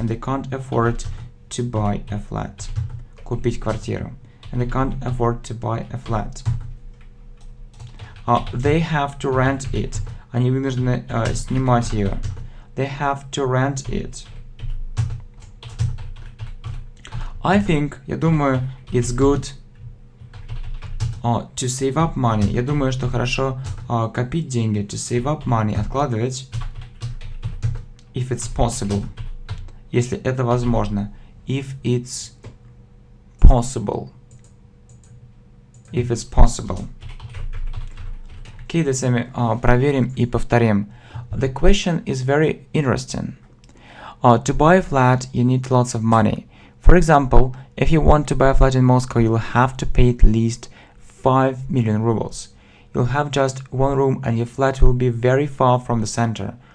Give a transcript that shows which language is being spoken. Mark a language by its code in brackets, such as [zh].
[en] And they can't afford to buy a flat. [ru] Купить квартиру. [en] And they can't afford to buy a flat. They have to rent it. [ru] Они вынуждены снимать ее. [en] They have to rent it. I think, [ru] я думаю, [en] it's good to save up money. [ru] Я думаю, что хорошо копить деньги. [en] To save up money. [ru] Откладывать. [en] If it's possible. [ru] Если это возможно. [en] If it's possible. If it's possible. [ru] Окей, давайте сами проверим и повторим. [en] The question is very interesting. To buy a flat, you need lots of money. For example, if you want to buy a flat in Moscow, you'll have to pay at least 5 million rubles. You'll have just one room and your flat will be very far from the center.